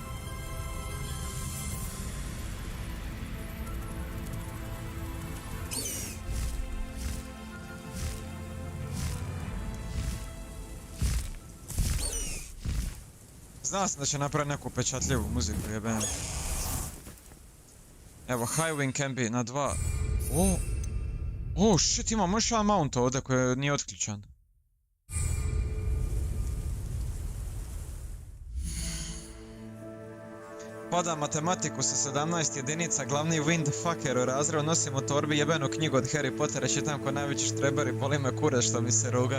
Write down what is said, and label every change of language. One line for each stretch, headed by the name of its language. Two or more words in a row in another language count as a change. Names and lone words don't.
Bosnian: Znao sam da će napraviti neku pečatljivu muziku, jebem. Evo,
English: High Wing can be na 2. Shit,
Bosnian: imamo još jedan mount ovdje koji nije otključan. Pada matematiku sa 17 jedinica, glavni windfucker u razredu, nosim u torbi jebenu knjigu od Harry Pottera, čitam ko najveći štreberi, boli me kurac što mi se rugaju.